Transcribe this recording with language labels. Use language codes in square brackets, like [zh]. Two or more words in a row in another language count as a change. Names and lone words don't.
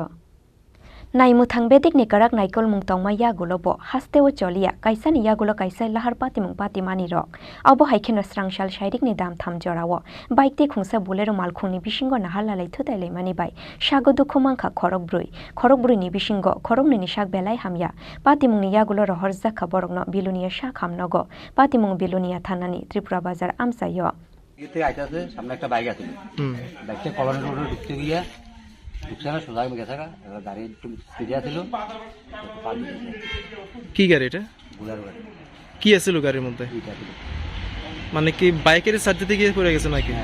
[trp] Naimuthang bedik ni karak naikol mungtongma yagulo bo hasteo cholia kaisani yagulo kaisai lahar patimung patimani rok abo haikeno srangshal shairik ni dam tham jorawo bike te khungsa bulero malkhungni bisingo nahalalai thutailai mani bai shago dukho mangkha khorokbrui ni bisingo khorokni ni shak belai hamya patimung ni yagulo rohor jakha borokno bilunia shak hamnogo patimung bilunia thanani Tripura bazar amsayo [bn] ইতে আইতাছে সামনে একটা বাইক আছে বাইকটা কলোনি রোডে ঢুকতে গিয়া ঢুকছে না, সোজা গেছে গাড়ি একটু স্পিডে ছিল। কি গাড়ি এটা? বুলার গাড়ি। কি আছিল গাড়ির মধ্যে? এটা ছিল মানে কি বাইকের সাইড থেকে গিয়ে পড়ে গেছে নাকি?